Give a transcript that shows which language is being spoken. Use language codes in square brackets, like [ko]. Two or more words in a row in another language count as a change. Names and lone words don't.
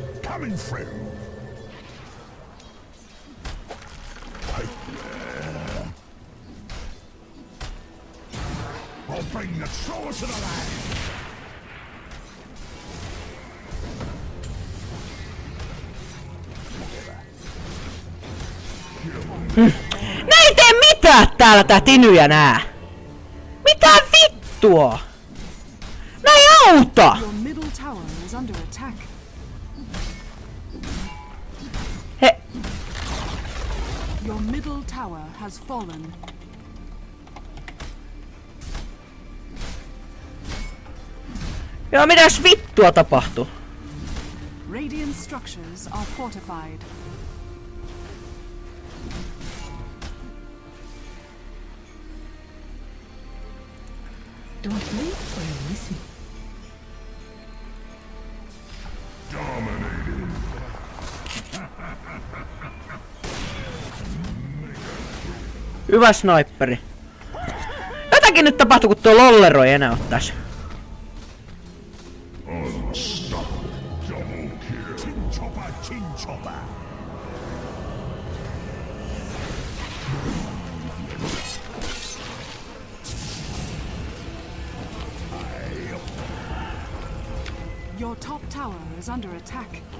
[en] Coming through. I'll bring the sword to the land. [fi] Nää ei tee mitään täällä tää Tinyjä nää! Mitä vittua? Nää ei auta! [en] Your middle tower is under attack. He... Your middle tower has fallen. [fi] Joo, mitäs vittua tapahtuu? [en] Radiant structures are fortified. Don't wait for a listen. [fi] Hyvä sniperi. Jotakin nyt tapahtuu, kun tuo lollero ei enää oo tässä. [en] Double kill. Tin chopper, tin chopper. Your top tower is under attack.